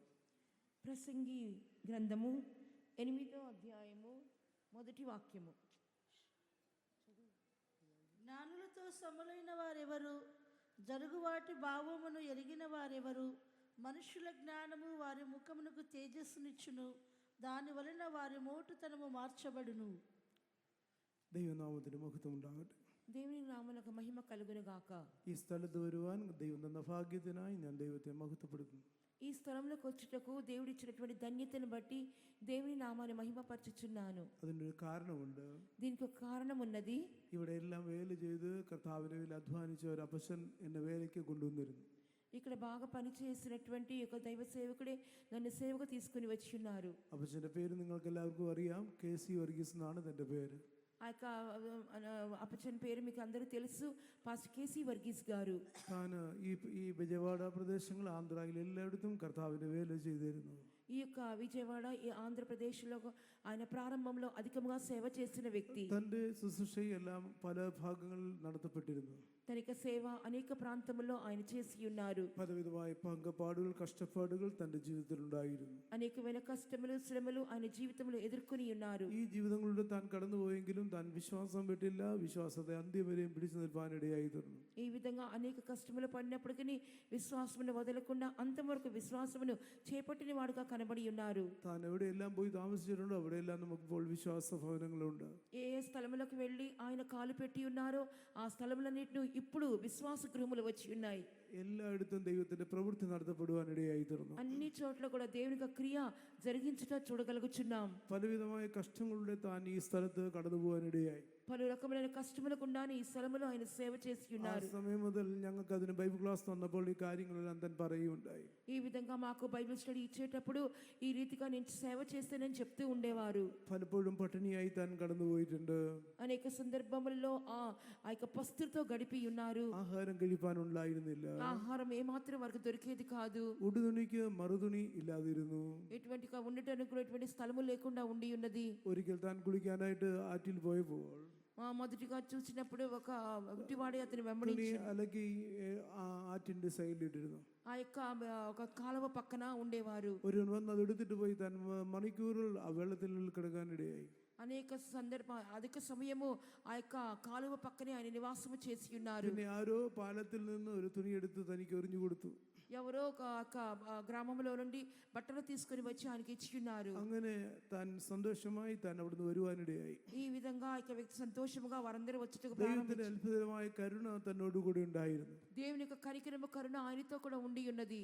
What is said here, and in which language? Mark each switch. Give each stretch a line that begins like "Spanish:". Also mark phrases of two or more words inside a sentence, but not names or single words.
Telugu: ప్రసంగి గ్రంథము 8వ అధ్యాయము 1వ వాక్యము. జ్ఞానులతో సమలైన వారెవరు? జరుగువాటి భావమును ఎరిగిన వారెవరు? మనుషుల జ్ఞానము వారి ముఖమునకు తేజస్సునిచ్చును, దాని వలన వారి మోటుతనము మార్చబడును.
Malayalam: ദൈവനാമത്തിന് മഹത്വം ഉണ്ടാകട്ടെ.
Telugu: దేవుని నామమునకు మహిమ కలుగును గాక.
Malayalam: ഈ സ്ഥലത്ത് വരുവാൻ ദൈവം തന്ന ഭാഗ്യത്തിനായി ഞാൻ ദൈവത്തെ മഹത്വപ്പെടുത്തുന്നു.
Telugu: ఈ స్థలంలోకి వచ్చుటకు దేవుడిచ్చినటువంటి ధన్యతను బట్టి దేవుని నామాన్ని మహిమపరచుచున్నాను.
Malayalam: അതിനൊരു കാരണമുണ്ട്.
Telugu: దీనికి ఒక కారణం ఉన్నది.
Malayalam: ഇവിടെ എല്ലാം വേല ചെയ്ത് കർത്താവിനെ വേല അധ്വാനിച്ച ഒരു അപ്പച്ചൻ എന്നെ വേലയ്ക്ക് കൊണ്ടുവന്നിരുന്നു.
Telugu: ఇక్కడ బాగా పనిచేసినటువంటి ఒక దైవ సేవకుడే నన్ను సేవకు తీసుకుని వచ్చి ఉన్నారు.
Malayalam: അപ്പച്ചൻ്റെ പേര് നിങ്ങൾക്ക് എല്ലാവർക്കും അറിയാം. KC വർഗീസ് എന്നാണ് എൻ്റെ പേര്.
Telugu: ఆ యొక్క అప్పచన్ పేరు మీకు అందరూ తెలుసు, పాస్టర్ KC വർഗീസ് గారు.
Malayalam: താൻ ഈ വിജയവാഡ പ്രദേശങ്ങൾ ആന്ധ്രയിൽ എല്ലായിടത്തും കർത്താവിൻ്റെ വേല ചെയ്തിരുന്നു.
Telugu: ఈ యొక్క విజయవాడ ఈ ఆంధ్రప్రదేశ్లో ఆయన ప్రారంభంలో అధికంగా సేవ చేసిన వ్యక్తి.
Malayalam: തൻ്റെ ശുശ്രൂഷയെല്ലാം പല ഭാഗങ്ങളിൽ നടത്തപ്പെട്ടിരുന്നു.
Telugu: తన సేవ అనేక ప్రాంతంలో ఆయన చేసి ఉన్నారు.
Malayalam: പലവിധമായ പങ്കപ്പാടുകൾ കഷ്ടപ്പാടുകൾ തൻ്റെ ജീവിതത്തിൽ ഉണ്ടായിരുന്നു.
Telugu: అనేకమైన కష్టములు శ్రమలు ఆయన జీవితంలో ఎదుర్కొని ఉన్నారు.
Malayalam: ഈ ജീവിതങ്ങളിലൂടെ താൻ കടന്നുപോയെങ്കിലും താൻ വിശ്വാസം വിട്ടില്ല. വിശ്വാസത്തെ അന്ത്യം വരെയും പിടിച്ചു നിൽപ്പാനിടയായി തീർന്നു.
Telugu: ఈ విధంగా అనేక కష్టములు పడినప్పటికీ విశ్వాసమును వదలకుండా అంతం వరకు విశ్వాసమును చేపట్టిన వాడుగా కనబడి ఉన్నారు.
Malayalam: താൻ എവിടെയെല്ലാം പോയി താമസിച്ചിട്ടുണ്ടോ അവിടെയെല്ലാം നമുക്കിപ്പോൾ വിശ്വാസ ഭവനങ്ങളുണ്ട്.
Telugu: ఏ స్థలములకు వెళ్ళి ఆయన కాలు పెట్టి ఉన్నారో ఆ స్థలములన్నిటిని ఇప్పుడు విశ్వాస గృహములు వచ్చి ఉన్నాయి.
Malayalam: എല്ലായിടത്തും ദൈവത്തിന്റെ പ്രവൃത്തി നടത്തപ്പെടുവാനിടയായി തീർന്നു.
Telugu: అన్ని చోట్ల కూడా దేవుని క్రియ జరిగించుట చూడగలుగుచున్నాం.
Malayalam: പലവിധമായ കഷ്ടങ്ങളുടെ താൻ ഈ സ്ഥലത്ത് കടന്നു പോകാനിടയായി.
Telugu: పలు రకమైన కష్టములకుండానే ఈ స్థలములో ఆయన సేవ చేసి ఉన్నారు.
Malayalam: ആ സമയം മുതൽ ഞങ്ങൾക്ക് അതിന്
English: Bible class
Malayalam: തന്നപ്പോൾ ഈ കാര്യങ്ങളെല്ലാം താൻ പറയുകയുണ്ടായി.
Telugu: ఈ విధంగా మాకు
English: Bible study
Telugu: ఇచ్చేటప్పుడు ఈ రీతిగా నేను సేవ చేస్తానని చెప్తూ ఉండేవారు.
Malayalam: പലപ്പോഴും പട്ടിണിയായി താൻ കടന്നുപോയിട്ടുണ്ട്.
Telugu: అనేక సందర్భములలో ఆ యొక్క పస్తుతో గడిపి ఉన్నారు.
Malayalam: ആഹാരം കഴിപ്പാനുണ്ടായിരുന്നില്ല.
Telugu: ఆహారం ఏమాత్రం వరకు దొరికేది కాదు.
Malayalam: ഉടുതുണിക്ക് മറുതുണി ഇല്ലാതിരുന്നു.
Telugu: ఎటువంటిగా ఉండటానికి కూడా ఎటువంటి స్థలము లేకుండా ఉండి ఉన్నది.
Malayalam: ഒരിക്കൽ താൻ കുളിക്കാനായിട്ട് ആറ്റിൽ പോയപ്പോൾ
Telugu: మొదటిగా చూసినప్పుడు ఒక గుడ్డివాడే అతని
Malayalam: തുണി
Telugu: వెంబడించి
Malayalam: അലക്കി ആറ്റിന്റെ സൈഡിലിട്ടിരുന്നു.
Telugu: ఆ యొక్క ఒక కాలువ పక్కన ఉండేవారు.
Malayalam: ഒരുവൻ വന്ന് അത് എടുത്തിട്ട് പോയി താൻ മണിക്കൂറുകൾ ആ വെള്ളത്തിൽ കിടക്കാനിടയായി.
Telugu: అనేక అధిక సమయము ఆ యొక్క కాలువ పక్కనే ఆయన నివాసము చేసి ఉన్నారు.
Malayalam: പിന്നെ ആരോ പാലത്തിൽ നിന്ന് ഒരു തുണി എടുത്ത് തനിക്ക് എറിഞ്ഞു കൊടുത്തു.
Telugu: ఎవరో ఒక గ్రామంలో నుండి బట్టలు తీసుకుని వచ్చి ఆయనకి ఇచ్చి ఉన్నారు.
Malayalam: അങ്ങനെ താൻ സന്തോഷമായി താൻ അവിടുന്ന് വരുവാനിടയായി.
Telugu: ఈ విధంగా ఆ వ్యక్తి సంతోషముగా వారందరూ వచ్చుటకు
Malayalam: ദൈവത്തിന്റെ അത്ഭുതമായ കരുണ തന്നോടുകൂടി ഉണ്ടായിരുന്നു.
Telugu: దేవుని యొక్క కనికరము కరుణ ఆయనతో కూడా ఉండి ఉన్నది.